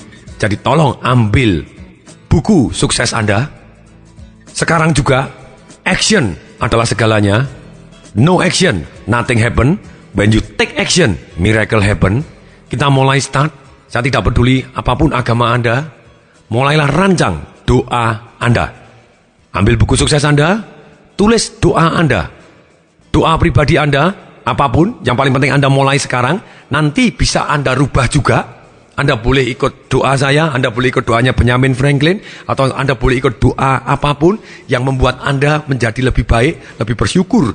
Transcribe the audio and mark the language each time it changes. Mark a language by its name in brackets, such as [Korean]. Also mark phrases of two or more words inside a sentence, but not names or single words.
[Indonesian] Jadi tolong ambil buku sukses Anda. Sekarang juga, action adalah segalanya. [English] No action, nothing happen. When you take action, miracle happen. [Indonesian] Kita mulai start. Saya tidak peduli apapun agama Anda. Mulailah rancang doa Anda. Ambil buku sukses Anda, tulis doa Anda. Doa pribadi Anda, apapun, yang paling penting Anda mulai sekarang. Nanti bisa Anda rubah juga. Anda boleh ikut doa saya, Anda boleh ikut doanya Benjamin Franklin, atau Anda boleh ikut doa apapun yang membuat Anda menjadi lebih baik, lebih bersyukur.